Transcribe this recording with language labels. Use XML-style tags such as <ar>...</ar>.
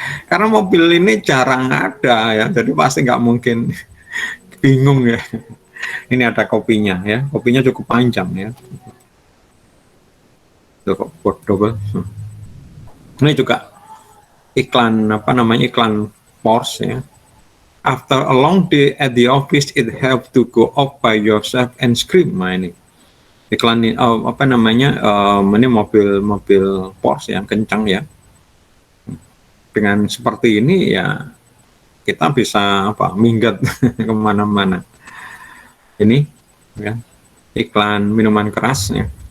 <id>Karena mobil ini jarang ada ya, jadi pasti nggak mungkin bingung ya. Ini ada kopinya ya, kopinya cukup panjang ya. Double. Ini juga iklan iklan Porsche ya.</id> <en>After a long day at the office, it helps to go off by yourself and scream.</en> <id>Nah, ini iklan ini ini mobil Porsche yang kencang ya. Dengan seperti ini ya kita bisa minggat kemana-mana. Ini ya iklan minuman keras ya.</id>